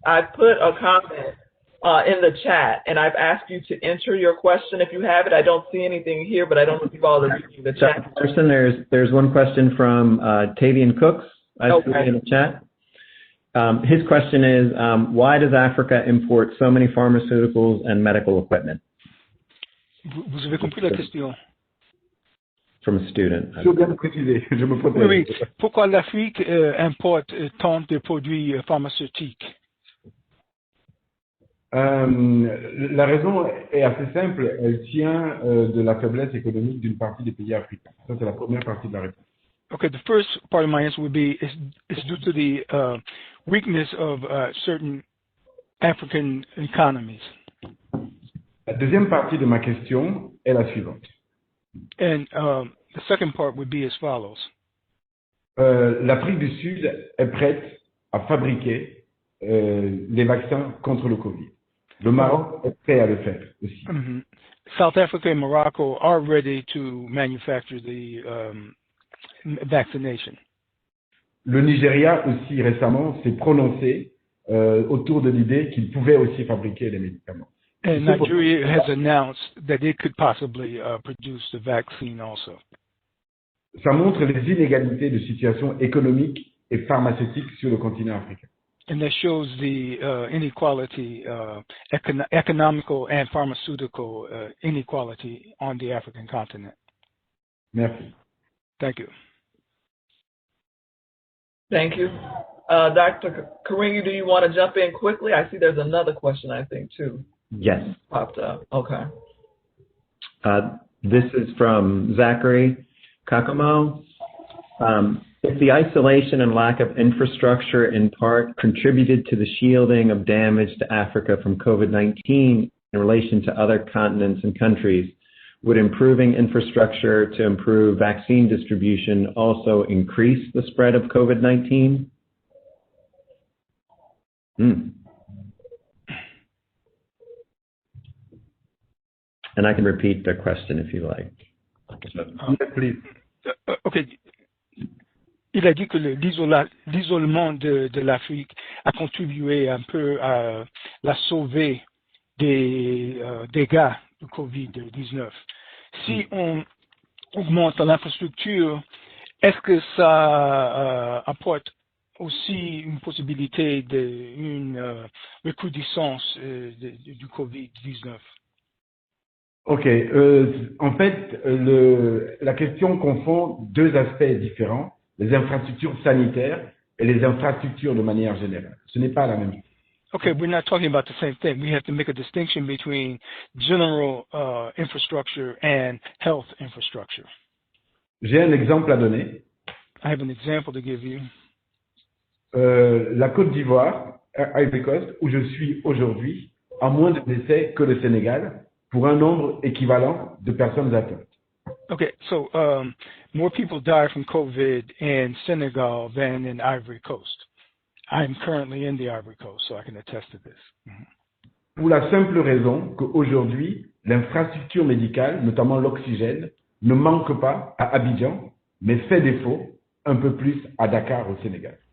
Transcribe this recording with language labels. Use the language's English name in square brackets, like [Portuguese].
[English] I've put a comment in the chat, and I've asked you to enter your question if you have it. I don't see anything here, but I don't know if you've all reading the chat. There's one question from Tavian Cooks. I've put in the chat. His question is, why does Africa import so many pharmaceuticals and medical equipment? [French] Vous avez compris la question? [English] From a student. [French] Oui. Pourquoi l'Afrique importe tant de produits pharmaceutiques? La raison est assez simple. Elle tient de la faiblesse économique d'une partie des pays africains. Ça, c'est la première partie de la réponse. [English] Okay, the first part of my answer would be it's due to the weakness of certain African economies. [French] La deuxième partie de ma question est la suivante. [English] And the second part would be as follows. [French] L'Afrique du Sud est prête à fabriquer les vaccins contre le Covid. Le Maroc est prêt à le faire aussi. Mm-hmm. [English] South Africa and Morocco are ready to manufacture the vaccination. [French] Le Nigeria aussi récemment s'est prononcé autour de l'idée qu'il pouvait aussi fabriquer les médicaments. [English] And Nigeria has announced that it could possibly produce the vaccine also. [French] Ça montre les inégalités de situation économique et pharmaceutique sur le continent africain. [English] And that shows the inequality, economical and pharmaceutical inequality on the African continent. [French] Merci. [English] Thank you. Thank you. Dr. Karingi, do you want to jump in quickly? I see there's another question, I think, too. Yes. Popped up. Okay. This is from Zachary Kakomo. If the isolation and lack of infrastructure in part contributed to the shielding of damage to Africa from COVID-19 in relation to other continents and countries, would improving infrastructure to improve vaccine distribution also increase the spread of COVID-19? And I can repeat the question if you like. Please. Okay. [French] Il a dit que l'isolement de l'Afrique a contribué un peu à la sauver des dégâts du COVID-19. Si on augmente l'infrastructure, est-ce que ça apporte aussi une possibilité d'une recrudescence du COVID-19? Ok. En fait, la question confond deux aspects différents, les infrastructures sanitaires et les infrastructures de manière générale. Ce n'est pas la même chose. [English] Okay, we're not talking about the same thing. We have to make a distinction between general infrastructure and health infrastructure. [French] J'ai un exemple à donner. [English] I have an example to give you. [French] La Côte d'Ivoire, Ivory Coast, où je suis aujourd'hui, a moins de décès que le Sénégal, pour un nombre équivalent de personnes atteintes. [English] Okay, so more people die from COVID in Senegal than in Ivory Coast. I'm currently in the Ivory Coast, so I can attest to this. [French] Pour la simple raison qu'aujourd'hui, l'infrastructure médicale, notamment l'oxygène, ne manque pas à Abidjan, mais fait défaut un peu plus à Dakar au Sénégal.